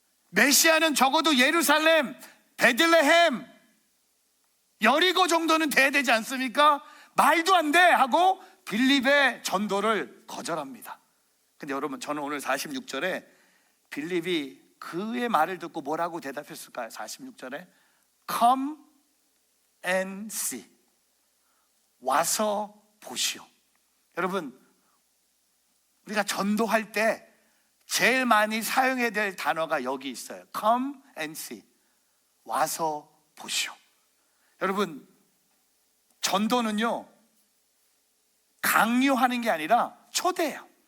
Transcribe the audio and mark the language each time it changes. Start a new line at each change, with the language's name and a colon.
Korean: 메시아는 적어도 예루살렘, 베들레헴, 여리고 정도는 돼야 되지 않습니까? 말도 안 돼 하고 빌립의 전도를 거절합니다. 근데 여러분, 저는 오늘 46절에 빌립이 그의 말을 듣고 뭐라고 대답했을까요?
English: 46절에 Come and see.
Korean: 와서 보시오. 여러분, 우리가 전도할 때 제일 많이 사용해야 될 단어가 여기 있어요.
English: Come and see. 와서 보시오.
Korean: 여러분, 전도는요, 강요하는 게 아니라 초대해요.